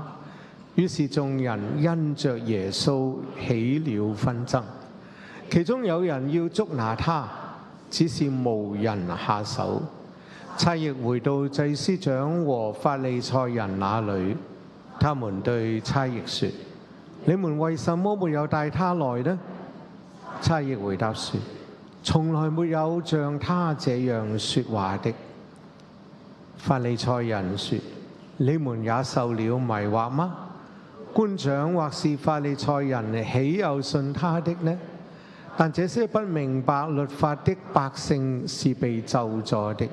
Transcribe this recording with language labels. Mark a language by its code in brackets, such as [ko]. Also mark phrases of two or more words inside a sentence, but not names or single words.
[zh] 於是眾人因着耶穌起了紛爭，其中有人要捉拿他，只是無人下手。差役回到祭司長和法利賽人那裏，他們對差役說：你們為什麼沒有帶他來呢？差役回答說：從來沒有像他這樣說話的。法利賽人說：你們也受了迷惑嗎？官長或是法利賽人豈有信他的呢？但這些不明白律法的百姓是被咒詛的。